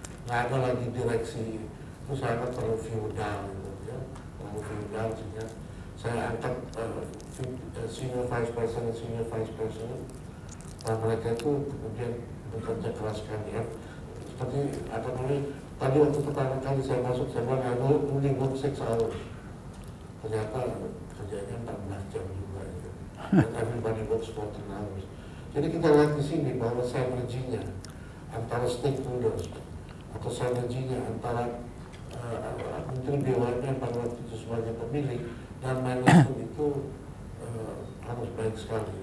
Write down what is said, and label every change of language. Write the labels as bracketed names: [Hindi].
[Indonesian] Nggak ada lagi direksi itu sangat terlalu feudal gitu ya, terlalu feudal, sehingga saya angkat senior vice president dan mereka itu kemudian bekerja keras sekali ya. Seperti apa namanya, tadi waktu pertama kali saya masuk saya bilang [English] only work 6 hours. [Indonesian] Ternyata kerjanya 14 jam juga gitu. Dan [English] everybody works 14 hours. [Indonesian] Jadi kita lihat di sini bahwa synerginya antara stakeholders atau synerginya antara Menteri BUMN pada waktu itu sebagai pemilik dan manajemen itu harus baik sekali.